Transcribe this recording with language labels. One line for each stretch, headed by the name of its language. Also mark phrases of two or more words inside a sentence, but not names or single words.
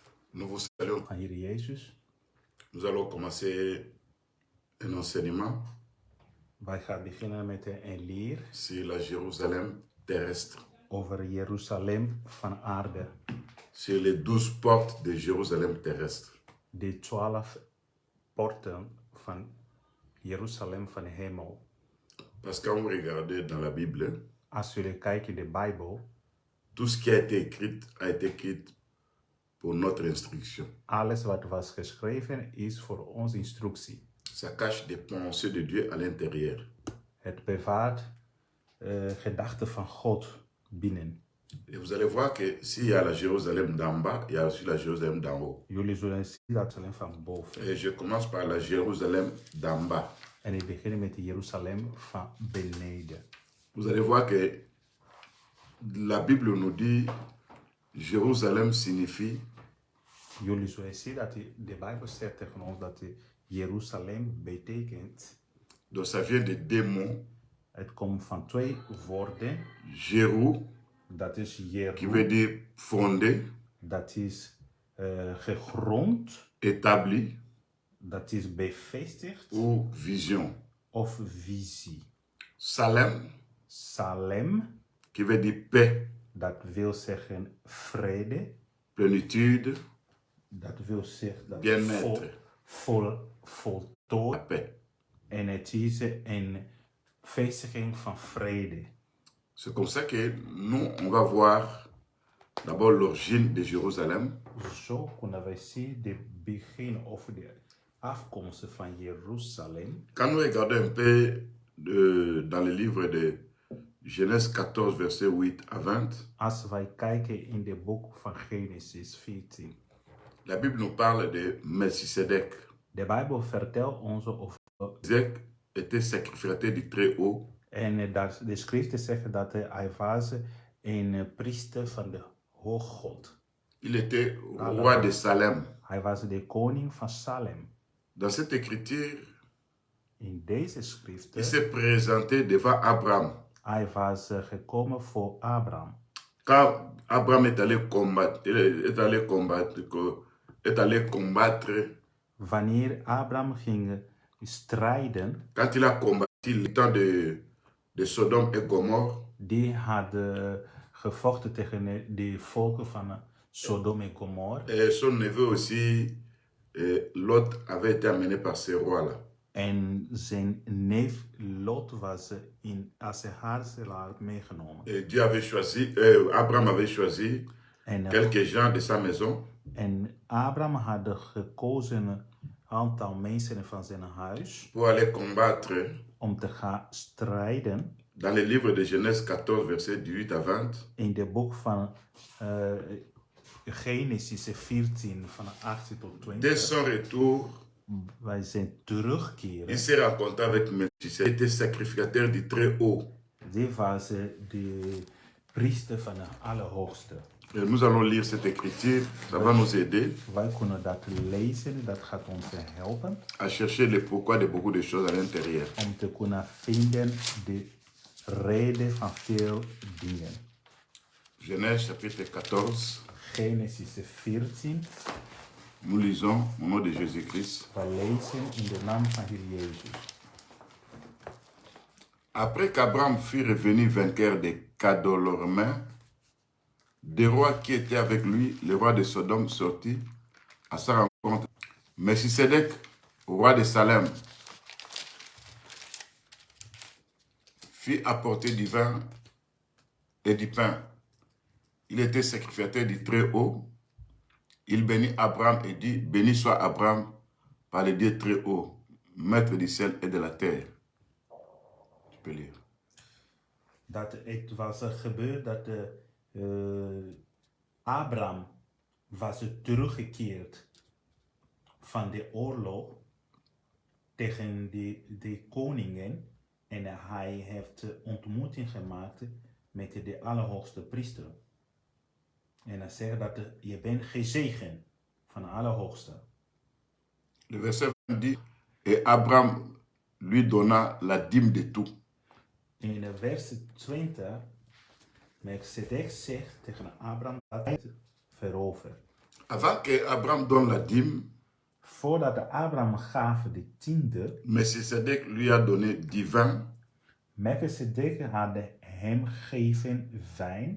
French: Nous vous saluons.
Dutch: Van Heer Jezus.
French: Nous allons commencer un enseignement
Dutch: Wij gaan beginnen met een leer
French: sur la Jérusalem terrestre,
Dutch: over Jeruzalem van aarde.
French: sur les 12 portes de Jérusalem terrestre.
Dutch: De 12 poorten van Jeruzalem van de hemel.
French: Parce que quand vous regardez dans la Bible,
Dutch: Als jullie kijken in de Bijbel,
French: tout ce qui a été écrit pour notre instruction.
Dutch: alles wat was geschreven is voor onze instructie.
French: Ça cache des pensées de Dieu à l'intérieur.
Dutch: Het bewaart gedachten van God binnen.
French: Et vous allez voir que s'il y a la Jérusalem d'en bas, il y a aussi la Jérusalem d'en haut.
Dutch: Jullie zullen zien dat Jeruzalem van boven.
French: Et je commence par la Jérusalem d'en bas.
Dutch: En ik begin met de Jeruzalem van beneden.
French: Vous allez voir que la Bible nous dit Jérusalem signifie
Dutch: Jullie zullen zien dat de Bijbel zegt tegen ons dat Jeruzalem betekent.
French: donc ça vient de deux mots.
Dutch: Het komt van twee woorden.
French: Jéru,
Dutch: Dat is
French: qui
Dutch: Jeru.
French: veut dire fondé,
Dutch: Dat is gegrond.
French: établi
Dutch: Dat is bevestigd.
French: ou vision.
Dutch: Of visie.
French: Salem,
Dutch: Salem.
French: qui veut dire paix,
Dutch: Dat wil zeggen vrede.
French: plénitude,
Dutch: Dat wil zeggen dat
French: bien-être, la
Dutch: voltooid.
French: paix.
Dutch: En het is een vestiging van vrede.
French: C'est comme ça que nous, on va voir d'abord l'origine de Jérusalem,
Dutch: Zo kunnen wij zien de begin of de afkomst van Jeruzalem.
French: Quand nous regardons un peu dans le livre de Genèse 14, verset 8 à 20,
Dutch: Als wij kijken in de boek van Genesis 14.
French: la Bible nous parle de Melchisedec.
Dutch: De Bijbel vertelt ons over.
French: Melchisedec était sacrificateur du Très-Haut.
Dutch: En de schriften zeggen dat hij was een priester van de Hooggod.
French: Il était roi de Salem.
Dutch: Hij was de koning van Salem.
French: Dans cette écriture,
Dutch: In deze schriften.
French: il s'est présenté devant Abraham.
Dutch: Hij was gekomen voor Abraham.
French: Quand Abraham est allé combattre,
Dutch: Wanneer Abraham ging strijden.
French: quand il a combattu le temps de Sodome et Gomorre,
Dutch: Die hadden gevochten tegen de volken van Sodome en Gomorre.
French: Et son neveu aussi, Lot, avait été amené par ces rois-là.
Dutch: En zijn neef Lot was in Assehar meegenomen.
French: Et Dieu avait choisi, Abraham avait choisi quelques gens de sa maison.
Dutch: En Abraham had gekozen een aantal mensen van zijn huis.
French: Pour aller combattre.
Dutch: Om te gaan strijden.
French: Dans le livre de Genèse 14, verset 18 à 20.
Dutch: In de boek van Genesis 14 van 18 tot 20.
French: Dès son retour,
Dutch: wij zijn terugkeren.
French: Il s'est rencontré avec Melchisedec, il était sacrificateur du Très-Haut.
Dutch: Die was de priester van de Allerhoogste.
French: Et nous allons lire cette écriture, ça va nous aider.
Dutch: Wij kunnen dat lezen, dat gaat ons helpen.
French: À chercher le pourquoi de beaucoup de choses à l'intérieur.
Dutch: Om te kunnen vinden de reden van veel dingen.
French: Genèse chapitre 14.
Dutch: Genesis 14.
French: Nous lisons au nom de Jésus-Christ.
Dutch: Wij lezen in de naam van Heer Jezus.
French: Après qu'Abraham fut revenu vainqueur de Cadolormain, des rois qui étaient avec lui, le roi de Sodome sortit à sa rencontre. Melchisedec, roi de Salem, fit apporter du vin et du pain. Il était sacrificateur du Très-Haut. Il bénit Abraham et dit, béni soit Abraham par le Dieu Très-Haut, maître du ciel et de la terre. Tu peux lire.
Dutch: Dat het was gebeurd dat Abraham was teruggekeerd van de oorlog tegen de koningen en hij heeft ontmoeting gemaakt met de Allerhoogste priester. En hij zegt dat je bent gezegend van de Allerhoogste.
French: Le verset dit, et Abraham lui donna la dîme de tout.
Dutch: In vers 20, Melchisedec zegt tegen Abraham dat hij het verovert.
French: Avant qu'Abraham donne la dîme,
Dutch: Voordat Abraham gaf de tiende,
French: Melchisedec lui a donné du vin
Dutch: Melchizedek had hem gegeven wijn